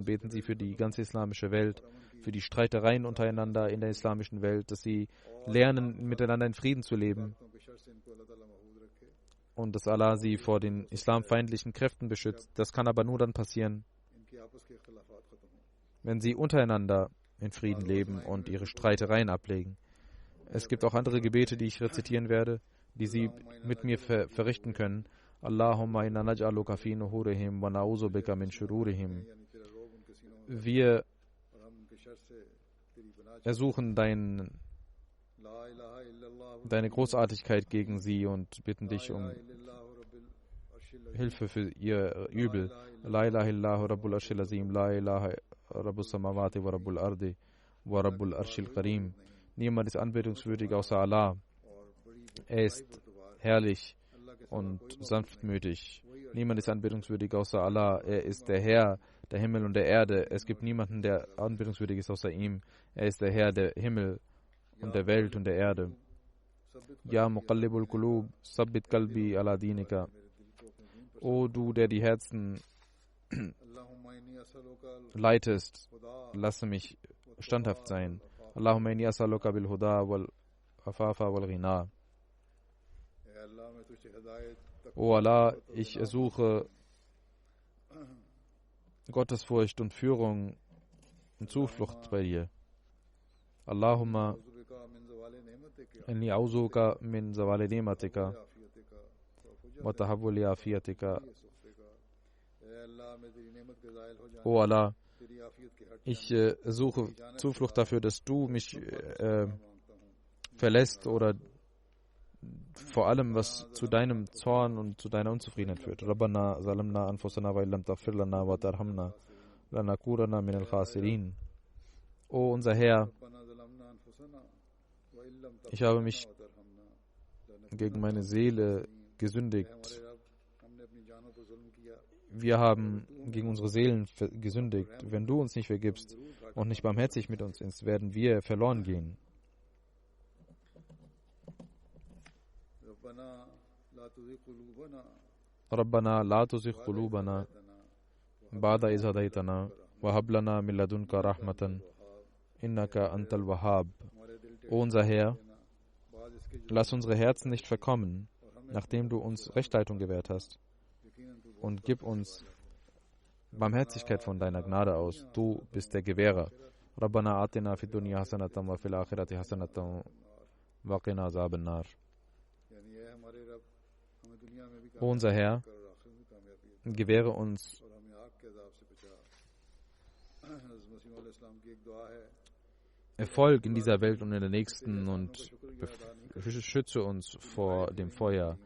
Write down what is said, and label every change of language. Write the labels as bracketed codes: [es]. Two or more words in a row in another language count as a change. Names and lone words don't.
[de] Beten Sie für die ganze islamische Welt, für die Streitereien untereinander in der islamischen Welt, dass sie lernen, miteinander in Frieden zu leben und dass Allah sie vor den islamfeindlichen Kräften beschützt. Das kann aber nur dann passieren, wenn sie untereinander in Frieden leben und ihre Streitereien ablegen. Es gibt auch andere Gebete, die ich rezitieren werde, die Sie mit mir verrichten können. [ar] اللهم إنا نجعلك في نحورهم ونعوذ بك من شرورهم. [de] Wir ersuchen deine Großartigkeit gegen sie und bitten dich um Hilfe für ihr Übel. [ar] لا إله إلا هو رب العرش العظيم لا إله رب السماوات ورب الأرض ورب العرش الكريم. [de] Niemand ist anbetungswürdig außer Allah. Er ist herrlich und sanftmütig. Niemand ist anbetungswürdig außer Allah. Er ist der Herr der Himmel und der Erde. Es gibt niemanden, der anbetungswürdig ist außer ihm. Er ist der Herr der Himmel und der Welt und der Erde. [ar] يا مقلب القلوب ثبت قلبي على دينك. [de] O du, der die Herzen leitest, lasse mich standhaft sein. [ar] اللهم إني أسألك بالهدى والعفاف والغنى. [de] O Allah, ich ersuche Gottesfurcht und Führung und Zuflucht bei dir. [ar] اللهم إني أعوذك من زوال نعمتك وتحول عافيتك. [de] O Allah, ich suche Zuflucht dafür, dass du mich verlässt oder vor allem, was zu deinem Zorn und zu deiner Unzufriedenheit führt. [ar] ربنا ظلمنا أنفسنا وإن لم تغفر لنا وترحمنا لنكونن من الخاسرين. [de] O unser Herr, ich habe mich gegen meine Seele gesündigt. Wir haben gegen unsere Seelen gesündigt. Wenn du uns nicht vergibst und nicht barmherzig mit uns bist, werden wir verloren gehen. [ar] ربنا لا تزغ قلوبنا بعد إذ هديتنا وهب لنا من لدنك رحمة إنك أنت الوهاب. [de] O unser Herr, lass unsere Herzen nicht verkommen, nachdem du uns Rechtleitung gewährt hast, und gib uns Barmherzigkeit von deiner Gnade aus. Du bist der Gewährer. [ar] ربنا آتنا في الدنيا حسنة وفي الآخرة حسنة وقنا عذاب النار. [de] O unser Herr, gewähre uns Erfolg in dieser Welt und in der nächsten und schütze uns vor dem Feuer.